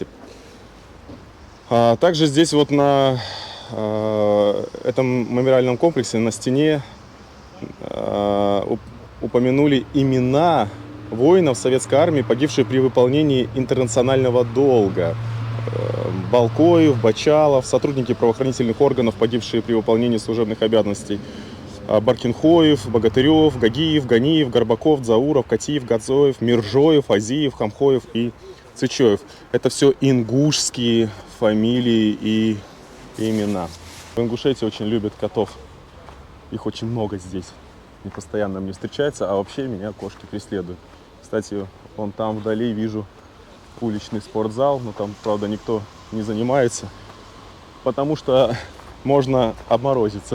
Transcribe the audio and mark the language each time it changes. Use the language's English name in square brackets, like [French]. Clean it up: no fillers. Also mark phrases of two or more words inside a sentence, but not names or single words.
[Russian] Также здесь вот на этом мемориальном комплексе на стене упомянули имена воинов советской армии, погибшие при выполнении интернационального долга. Балкоев, Бачалов, сотрудники правоохранительных органов, погибшие при выполнении служебных обязанностей. Баркинхоев, Богатырев, Гагиев, Ганиев, Горбаков, Зауров, Катиев, Гадзоев, Миржоев, Азиев, Хамхоев и Цычоев. Это все ингушские фамилии и имена. В Ингушетии очень любят котов. Их очень много здесь. И постоянно мне встречаются, а вообще меня кошки преследуют. Кстати, вон там вдали вижу уличный спортзал, но там, правда, никто не занимается, потому что можно обморозиться.